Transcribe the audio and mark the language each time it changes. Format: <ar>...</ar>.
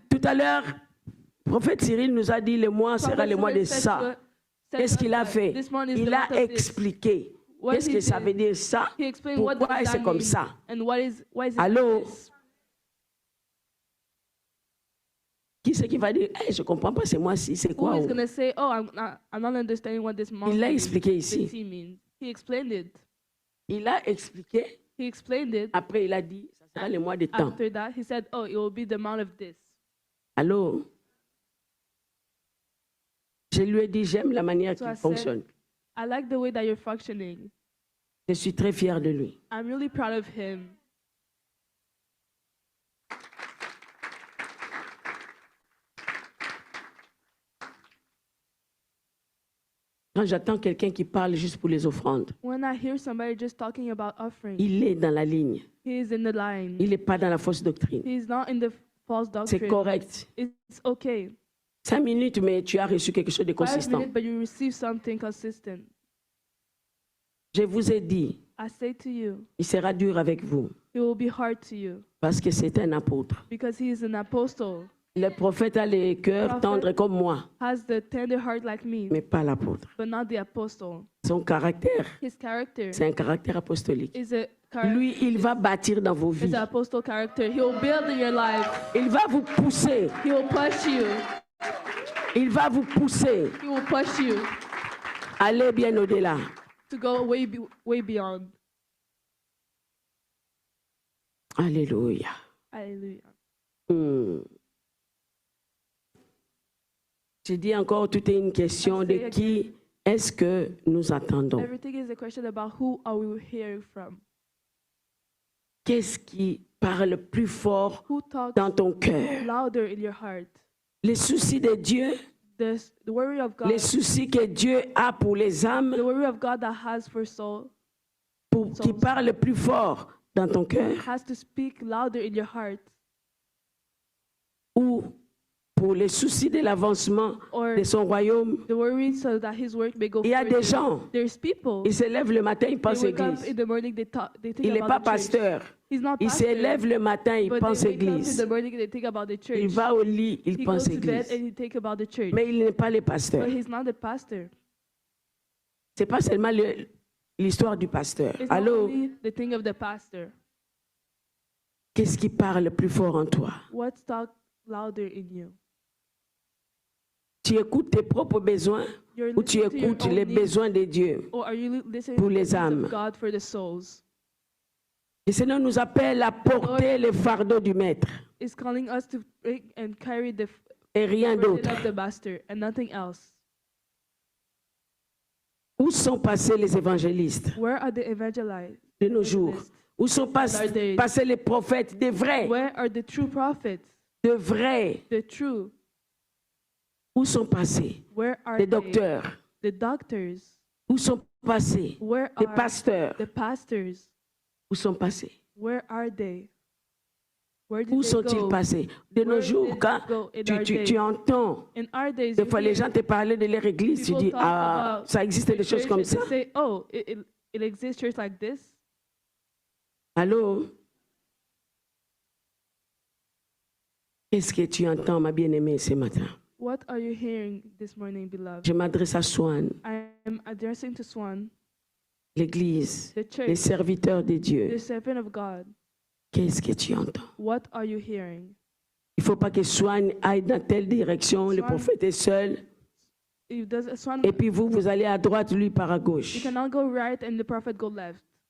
<fr>Tout à l'heure, le prophète Cyril nous a dit, le mois sera le mois de ça. Qu'est-ce qu'il a fait? Il a expliqué.</fr> <en>What</en> <fr>Qu'est-ce</fr> <en>he</en> <fr>que ça</fr> <en>did.</en> <fr>veut dire ça?</fr> <en>He explained what</en> <fr>Pourquoi</fr> <en>does</en> <fr>c'est</fr> <en>that</en> <fr>comme</fr> <en>mean</en> <fr>ça?</fr> <en>and why is it</en> <fr>Allô?</fr> <en>like this?</en> <fr>Qui c'est qui va dire, hey, je ne comprends pas, c'est moi-ci, c'est</fr> <en>Who</en> <fr>quoi?</fr> <en>is going to say, oh, I'm not understanding what this</en> <fr>Il l'a expliqué ici.</fr> <en>means. He explained it.</en> <fr>Il a expliqué,</fr> <en>He explained it.</en> <fr>après il a dit, ça sera le mois de temps.</fr> <en>After that, he said, oh, it will be the amount of this.</en> <fr>Allô? Je lui ai dit, j'aime la manière</fr> <en>So</en> <fr>qu'il</fr> <en>I said,</en> <fr>fonctionne.</fr> <en>I like the way that you're functioning.</en> <fr>Je suis très fier de lui.</fr> <en>I'm really proud of him.</en> <fr>Quand j'attends quelqu'un qui parle juste pour les offrandes,</fr> <en>When I hear somebody just talking about offering,</en> <fr>il est dans la ligne.</fr> <en>he is in the line.</en> <fr>Il n'est pas dans la fausse doctrine.</fr> <en>He's not in the false</en> <fr>C'est</fr> <en>doctrine.</en> <fr>correct.</fr> <en>It's okay.</en> <fr>5 minutes, mais tu as reçu quelque chose de</fr> <en>5</en> <fr>consistant.</fr> <en>minutes, but you receive something consistent.</en> <fr>Je vous ai dit,</fr> <en>I say to you,</en> <fr>il sera dur avec vous</fr> <en>it will be hard to you</en> <fr>parce que c'est un apôtre.</fr> <en>because he is an apostle,</en> <fr>Le prophète a le cœur</fr> <en>Prophet.</en> <fr>tendre comme moi,</fr> <en>has the tender heart like me,</en> <fr>mais pas l'apôtre.</fr> <en>but not the apostle.</en> <fr>Son caractère,</fr> <en>His character</en> <fr>c'est un caractère apostolique.</fr> <en>is a character.</en> <fr>Lui, il va bâtir dans vos</fr> <en>Is</en> <fr>vies.</fr> <en>an apostle character. He will build in your life.</en> <fr>Il va vous pousser.</fr> <en>He will push you.</en> <fr>Il va vous pousser.</fr> <en>He will push you</en> <fr>Allez bien au-delà.</fr> <en>to go way beyond.</en> <fr>Alléluia.</fr> <en>Hallelujah.</en> <fr>Je dis encore, tout est une question de qui est-ce que nous attendons.</fr> <en>Everything is a question about who are we hearing from?</en> <fr>Qu'est-ce qui parle plus fort</fr> <en>Who talks</en> <fr>dans ton cœur?</fr> <en>louder in your heart?</en> <fr>Les soucis de Dieu,</fr> <en>The worry of God.</en> <fr>les soucis que Dieu a pour les âmes,</fr> <en>The worry of God that has for soul</en> <fr>qui parle plus fort dans ton cœur,</fr> <en>has to speak louder in your heart.</en> <fr>ou pour les soucis de l'avancement</fr> <en>or</en> <fr>de son royaume.</fr> <en>the worry so that his work may go</en> <fr>Il y a</fr> <en>further.</en> <fr>des gens,</fr> <en>There's people.</en> <fr>ils se lèvent le matin, ils</fr> <en>They</en> <fr>pensent</fr> <en>wake up</en> <fr>église.</fr> <en>in the morning, they think</en> <fr>Il n'est pas</fr> <en>about the church.</en> <fr>pasteur.</fr> <en>He's not</en> <fr>Il se</fr> <en>pastor,</en> <fr>lève le matin, il</fr> <en>but</en> <fr>pense</fr> <en>they wake up in</en> <fr>église.</fr> <en>the morning, they think about the church.</en> <fr>Il va au lit, il</fr> <en>He</en> <fr>pense</fr> <en>goes to bed</en> <fr>église.</fr> <en>and he think about the church.</en> <fr>Mais il n'est pas le pasteur.</fr> <en>But he's not the pastor.</en> <fr>Ce n'est pas seulement l'histoire du pasteur.</fr> <en>It's not</en> <fr>Allô?</fr> <en>only the thing of the pastor.</en> <fr>Qu'est-ce qui parle plus fort en toi?</fr> <en>What's talk louder in you?</en> <fr>Tu écoutes tes propres besoins</fr> <en>You're</en> <fr>ou tu</fr> <en>listening to your</en> <fr>écoutes</fr> <en>own</en> <fr>les</fr> <en>needs,</en> <fr>besoins de Dieu?</fr> <en>or are you listening</en> <fr>pour</fr> <en>to the</en> <fr>les</fr> <en>needs</en> <fr>âmes?</fr> <en>of God for the souls?</en> <fr>Le Seigneur nous appelle à porter le fardeau du maître</fr> <en>It's calling us to bring and carry the</en> <fr>et rien</fr> <en>burden</en> <fr>d'autre.</fr> <en>of the master and nothing else.</en> <fr>Où sont passés les évangélistes</fr> <en>Where are the evangelists?</en> <fr>de nos jours? Où sont passés les prophètes, des vrais,</fr> <en>Where are the true prophets?</en> <fr>de vrais?</fr> <en>The true.</en> <fr>Où sont passés</fr> <en>Where are</en> <fr>les</fr> <en>they?</en> <fr>docteurs?</fr> <en>The doctors.</en> <fr>Où sont passés</fr> <en>Where</en> <fr>les</fr> <en>are</en> <fr>pasteurs?</fr> <en>the pastors?</en> <fr>Où sont passés?</fr> <en>Where are they? Where did</en> <fr>Où</fr> <en>they</en> <fr>sont-ils</fr> <en>go?</en> <fr>passés? De nos</fr> <en>Where</en> <fr>jours,</fr> <en>did</en> <fr>quand</fr> <en>they go in</en> <fr>tu,</fr> <en>our</en> <fr>tu,</fr> <en>days?</en> <fr>tu entends,</fr> <en>In our days,</en> <fr>des</fr> <en>you</en> <fr>fois les</fr> <en>hear</en> <fr>gens te parlent de leur église, tu</fr> <en>people</en> <fr>dis,</fr> <en>talk ah, about</en> <fr>ça existe</fr> <en>the</en> <fr>des choses</fr> <en>church</en> <fr>comme</fr> <en>and</en> <fr>ça.</fr> <en>they say, oh, it exists church like this.</en> <fr>Allô? Qu'est-ce que tu entends, ma bien-aimée, ce matin?</fr> <en>What are you hearing this morning, beloved?</en> <fr>Je m'adresse à Swan,</fr> <en>I am addressing to Swan,</en> <fr>l'église,</fr> <en>the</en> <fr>les</fr> <en>church,</en> <fr>serviteurs de</fr> <en>the</en> <fr>Dieu.</fr> <en>servant of God.</en> <fr>Qu'est-ce que tu entends?</fr> <en>What are you hearing?</en> <fr>Il ne faut pas que Swan aille dans telle direction, le</fr> <en>Swan-</en> <fr>prophète est seul,</fr> <en>If does Swan,</en> <fr>et puis vous allez à droite, lui part à</fr> <en>you</en> <fr>gauche.</fr> <en>cannot go right and the prophet go left.</en>